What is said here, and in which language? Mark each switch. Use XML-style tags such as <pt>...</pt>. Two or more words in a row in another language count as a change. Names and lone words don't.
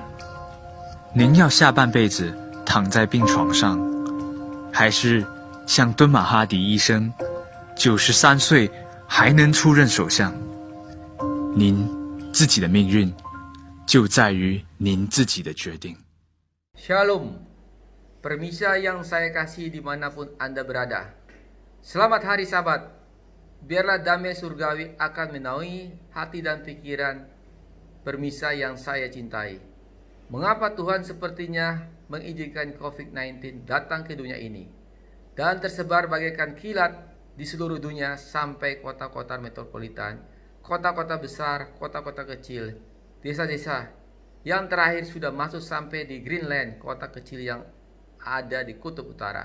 <zh>您要下半辈子躺在病床上，还是像敦马哈迪医生93岁还能出任首相？您自己的命运就在于您自己的决定。</zh> <id>Shalom, permisa yang saya kasih dimanapun Anda berada. Selamat hari Sabat. Biarlah damai surgawi akan menaungi hati dan pikiran permisa yang saya cintai. Mengapa Tuhan sepertinya mengizinkan COVID-19 datang ke dunia ini dan tersebar bagaikan kilat di seluruh dunia sampai kota-kota metropolitan, kota-kota besar, kota-kota kecil, desa-desa, yang terakhir sudah masuk sampai di Greenland, kota kecil yang ada di kutub utara.</id>